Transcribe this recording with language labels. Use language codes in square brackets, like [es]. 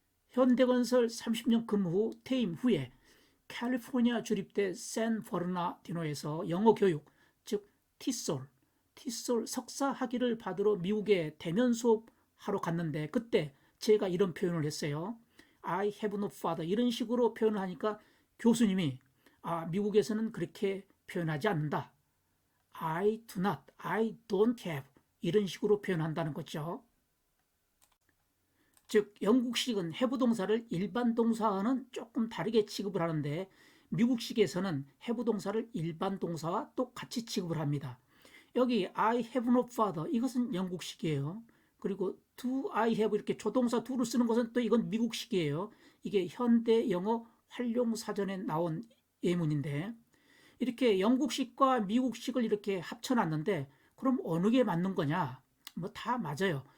[ko] 현대건설 30년 근무 후 퇴임 후에 캘리포니아 주립대 샌 버나디노에서 영어 교육, 즉 티솔 석사 학위를 받으러 미국에 대면 수업하러 갔는데 그때 제가 이런 표현을 했어요. [en] I have no father. [ko] 이런 식으로 표현을 하니까 교수님이 미국에서는 그렇게 표현하지 않는다. [en] I do not, I don't have [ko] 이런 식으로 표현한다는 거죠. 즉 영국식은 have 동사를 일반 동사와는 조금 다르게 취급을 하는데 미국식에서는 have 동사를 일반 동사와 똑같이 취급을 합니다. 여기 [en] I have no father [ko] 이것은 영국식이에요. 그리고 [en] do I have [ko] 이렇게 조동사 do를 쓰는 것은 또 이건 미국식이에요. 이게 현대 영어 활용 사전에 나온 예문인데 이렇게 영국식과 미국식을 이렇게 합쳐놨는데 그럼 어느 게 맞는 거냐? 뭐 다 맞아요.